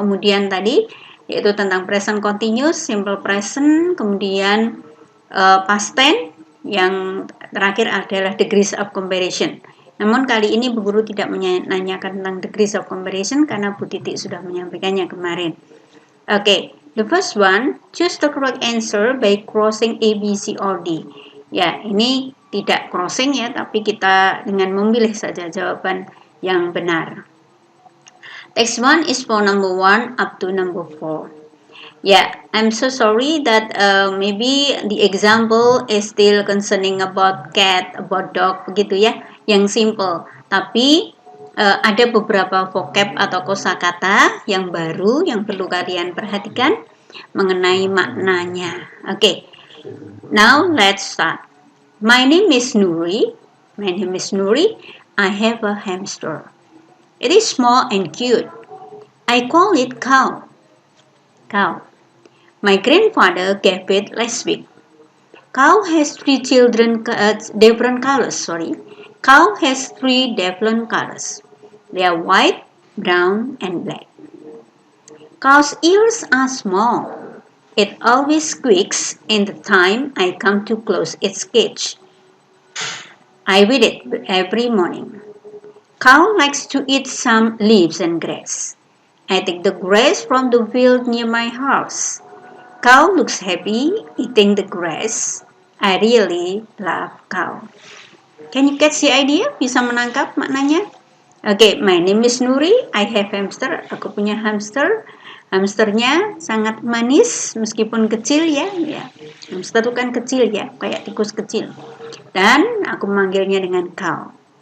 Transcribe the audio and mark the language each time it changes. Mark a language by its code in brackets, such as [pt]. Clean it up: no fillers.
[id] Kemudian tadi yaitu tentang present continuous, simple present, kemudian past tense, yang terakhir adalah degrees of comparison. Namun kali ini Bu Guru tidak menanyakan tentang degrees of comparison karena Bu Titik sudah menyampaikannya kemarin. [en] Okay, the first one, choose the correct answer by crossing A, B, C, or D. [id] Ya, ini tidak crossing ya, tapi kita dengan memilih saja jawaban yang benar. [en] Text 1 is for number 1 up to number 4. Yeah, I'm so sorry that maybe the example is still concerning about cat, about dog, [id] begitu ya, yang simple. Tapi ada beberapa vocab atau kosakata yang baru yang perlu kalian perhatikan mengenai maknanya. [en] Okay, now let's start. My name is Nuri. My name is Nuri. I have a hamster. It is small and cute. I call it Cow. Cow. My grandfather gave it last week. Cow has three different colors. Cow has 3 different colors. They are white, brown, and black. Cow's ears are small. It always squeaks in the time I come to close its cage. I feed it every morning. Cow likes to eat some leaves and grass. I take the grass from the field near my house. Cow looks happy eating the grass. I really love cow. Can you catch the idea? [id] Bisa menangkap maknanya? [en] Okay, my name is Nuri. I have hamster. [id] Aku punya hamster. Hamsternya sangat manis meskipun kecil ya. Hamster itu kan kecil ya, kayak tikus kecil. Dan aku memanggilnya dengan cow.